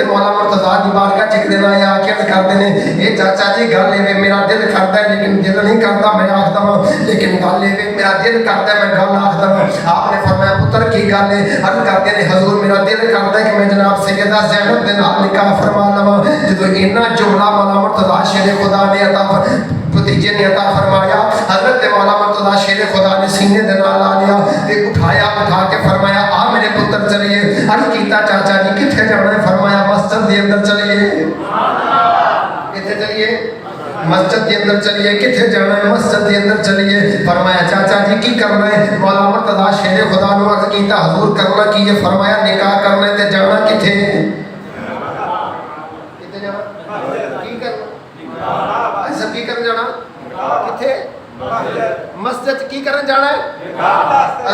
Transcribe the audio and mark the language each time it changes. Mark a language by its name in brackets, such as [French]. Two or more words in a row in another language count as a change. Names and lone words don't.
[Punjabi] مولا مرتضی دی بارگاہ چک دینا یا کیا کر دینے اے چاچا جی گل لے [Urdu] میرا دل کرتا ہے لیکن دل نہیں کرتا [Punjabi] میں آخدا ہوں لیکن گل لے [Urdu] میرا دل کرتا ہے [Punjabi] میں گل آخدا ہوں آپ نے فرمایا پتر کی گل ہے عرض کرتے ہیں حضور [Urdu] میرا دل کرتا ہے [Punjabi] کہ میں جناب سیدہ زینب دے نال نکاح فرما لواں جدوں اتنا جملہ مولا مرتضی شیر خدا نے عطا بھتیجے نے عطا فرمایا حضرت مولا مرتضی شیر خدا نے سینے دے نال آ لیا تے اٹھا کے فرمایا آ میرے پتر چلیے عرض کیتا چاچا جی کتھے جانا ہے فرمایا مسجد دے اندر چلیے کتھے چلیے مسجد کے اندر چلیے کتھے جانا ہے مسجد کے اندر چلیے فرمایا چاچا جی کی کرنا ہے مولا مرتضی شیر خدا نے عرض کیتا حضور کرنا کی ہے فرمایا نکاح کرنا ہے تے جانا کتھے ایسا کی کر جانا کتھے مسجد مسجد کی کرن جانا ہے؟